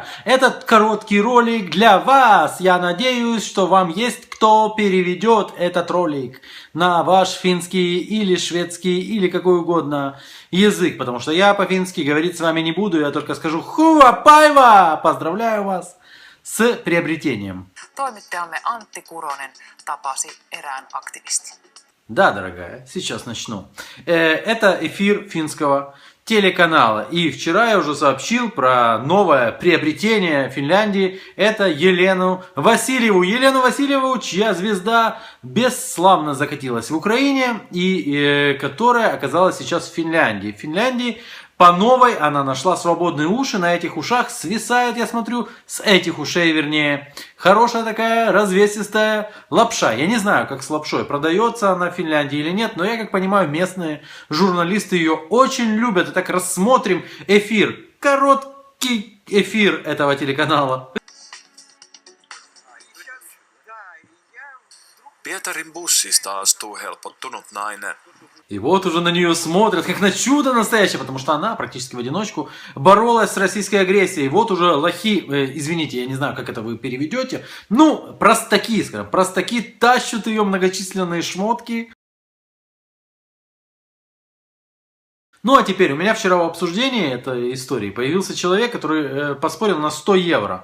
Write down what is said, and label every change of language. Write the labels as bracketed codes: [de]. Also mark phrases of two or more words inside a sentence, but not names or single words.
[ru] Этот короткий ролик для вас. Я надеюсь, что вам есть кто переведет этот ролик на ваш финский или шведский или какой угодно язык. Потому что я по-фински говорить с вами не буду, я только скажу [fi] hyvää päivää! [ru] Поздравляю вас с приобретением. [fi] Toimittajamme Antti Kuronen tapasi erään aktivistin. [ru] Да, дорогая, сейчас начну. Это эфир финского телеканала. И вчера я уже сообщил про новое приобретение Финляндии. Это Елену Васильеву. Елену Васильеву, чья звезда бесславно закатилась в Украине и которая оказалась сейчас в Финляндии. В Финляндии по новой она нашла свободные уши, на этих ушах свисает, я смотрю, с этих ушей вернее, хорошая такая развесистая лапша. Я не знаю, как с лапшой, продается она в Финляндии или нет, но я как понимаю, местные журналисты ее очень любят. Итак, рассмотрим эфир, короткий эфир этого телеканала. [fi] Pietarin bussista astuu helpottunut nainen. [ru] И вот уже на нее смотрят, как на чудо настоящее, потому что она практически в одиночку боролась с российской агрессией. Вот уже лохи, извините, я не знаю, как это вы переведете, ну, простаки, скажем, простаки тащат ее многочисленные шмотки. Ну, а теперь, у меня вчера в обсуждении этой истории появился человек, который поспорил на 100 евро.